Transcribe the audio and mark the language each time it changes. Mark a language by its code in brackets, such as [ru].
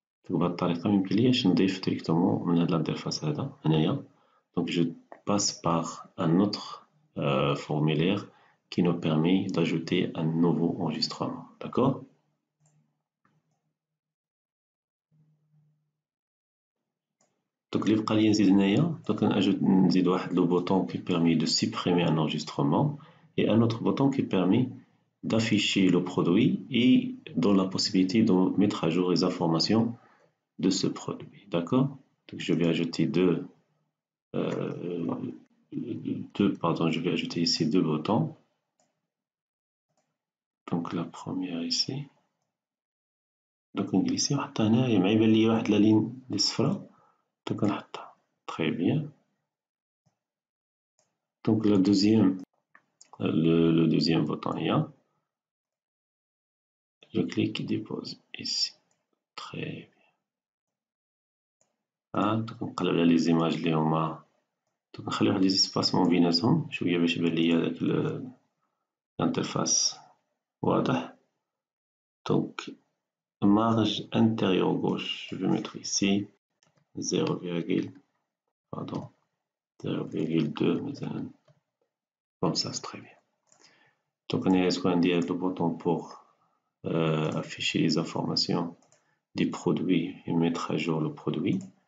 [ar] بهذه الطريقة ميمكنلياش نضيف [fr] directement [ar] من هاد [fr] l'interface [ar] هذا هنايا. [fr] Donc je passe par un autre formulaire qui nous permet d'ajouter un nouveau enregistrement, d'accord? Donc [ar] اللي بقى لي نزيد هنايا, [fr] donc [ar] نزيد واحد [fr] le bouton qui permet de supprimer un enregistrement et un autre bouton qui permet d'afficher le produit et donne la possibilité de mettre à jour les informations de ce produit, d'accord? Donc je vais ajouter je vais ajouter ici deux boutons. Donc la première ici, donc [ar] نجلسي ونحطها هنايا, مع يبان لي واحد لا لين اللي صفرا, donc نحطها. [fr] Très bien. Donc le deuxième bouton là, je clique et dépose ici. Très bien. [ar] Donc نقلب على les images اللي هما, donc نخلي واحد [fr] les espacements [ar] بيناتهم شوية باش يبان ليا داك l'interface واضح. [fr] Donc marge intérieure gauche, je vais mettre ici 0,2 مثلا, comme ça c'est très bien. Donc on est [ar] عندي [fr] le bouton pour afficher les informations des produits et mettre à jour le produit.